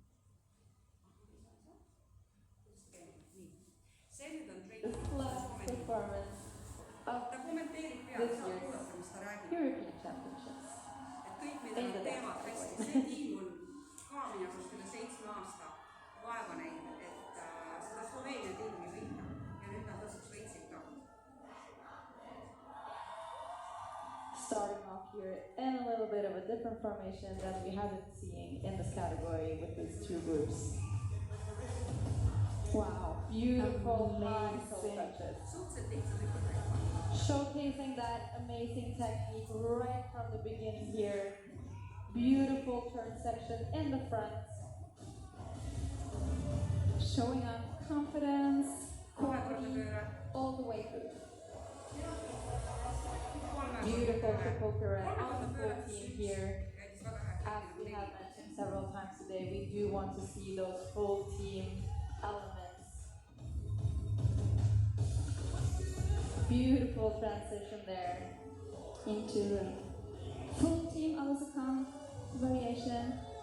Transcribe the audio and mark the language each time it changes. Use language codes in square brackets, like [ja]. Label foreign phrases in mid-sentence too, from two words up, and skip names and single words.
[et] See nüüd on ta kommenteerib peale, saab kuulata, mis ta räägib. Et kõik, mida nad teevad hästi. See tiim on ka minu arust üle 7 aasta vaeva näinud, et seda Sloveenia tiimi võita. Ja nüüd nad lõpuks võitsid ka. [en] here in a little bit of a different formation than we have been seeing in this category with these two groups. Wow, beautiful high toe Amazing. touches. [et] Suhteliselt lihtsalt liigutada. [en] Showcasing that amazing technique right from the beginning here. Beautiful turn section in the front. Showing off confidence, [et] Kolmekordne [en] quality, [et] pööre. [en] all the way through. Beautiful triple pirouette on [et] Kolmekordne [en] the [et] pööre. [en] full team here. [et] Käis väga hea. [en] As we have mentioned several times today, we do want to see those full team elements. Beautiful transition there. Into the full team Alasakam variation.